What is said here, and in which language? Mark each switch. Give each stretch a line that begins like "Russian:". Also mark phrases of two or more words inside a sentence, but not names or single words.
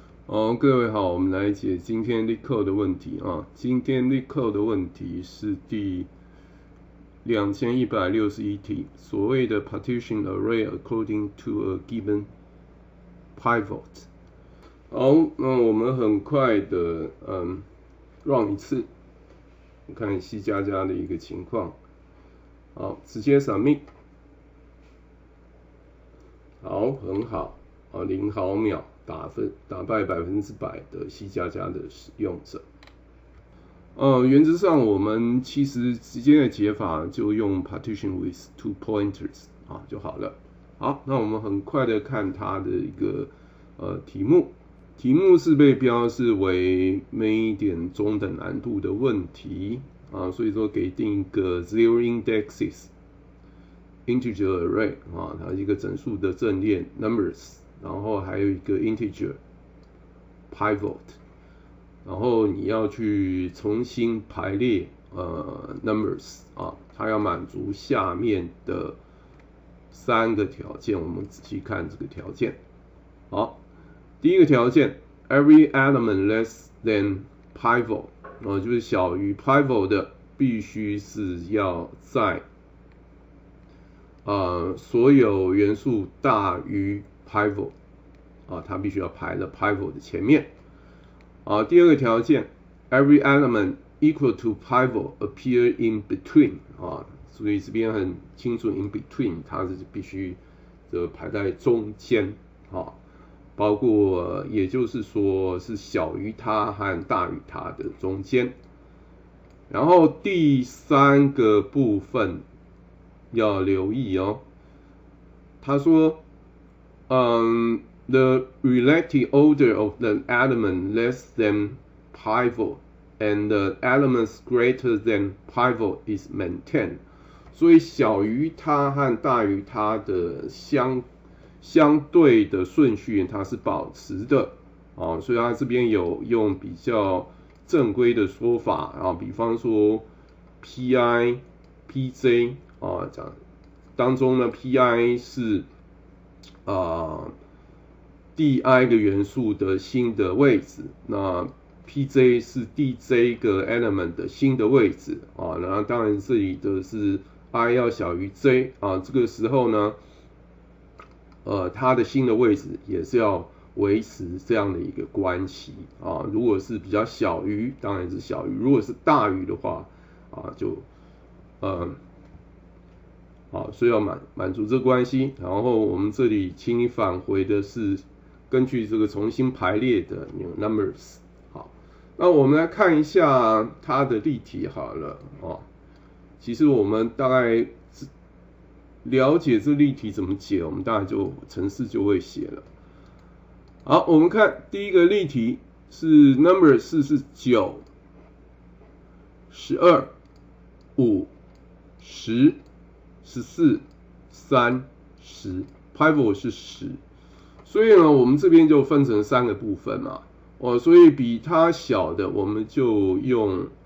Chinese: 各位好，我們來解今天 LeetCode 的問題啊。今天 LeetCode 的問題是第2161題，所謂的
English: partition array according to a given pivot。
Chinese: 好，那我們很快的run 一次，看C++的一個情況。好，直接 submit。好，很好，0毫秒打敗100%的C++的使用者。原則上我們其實直接的解法就用
English: partition with two pointers
Chinese: 就好了。好，那我們很快的看它的一個題目是被標示為每點中等難度的問題所以說給定一個
English: zero indexes integer array
Chinese: 它是一個整數的陣列 numbers， 然後還有一個
English: integer pivot，
Chinese: 然後你要去重新排列numbers 它要滿足下面的3個條件，我們仔細看這個條件。好，第一個條件
English: every element less than pivot
Chinese: 就是小於 pivot 的必須是要在所有元素大於 pivot 它必須要排在 pivot 的前面。第二個條件
English: every element equal to pivot appear in between
Chinese: 所以這邊很清楚
English: in between
Chinese: 它是必須排在中間包括也就是說是小於它和大於它的中間。然後第3個部分要留意他說
English: the relative order of the element less than pivot and the elements greater than pivot is maintained，
Chinese: 所以小於它和大於它的相對的順序它是保持的所以它這邊有用比較正規的說法比方說 Pi、Pj當中呢 Pi 是第i 個元素的新的位置，那 Pj 是第 j 個 element 的新的位置然後當然這裡的是 i 要小於 j 這個時候呢它的新的位置也是要維持這樣的一個關係如果是比較小於當然是小於，如果是大於的話就所以要滿足這個關係。然後我們這裡請你返回的是根據這個重新排列的 numbers。好，那我們來看一下它的例題好了其實我們大概了解這例題怎麼解，我們大概就程式就會寫了。好，我們看第一個例題是 number 是9、12、5、10、14、3、10 pivot 是10，所以呢我们這邊就分成3個部分嘛所以比它小的我們就用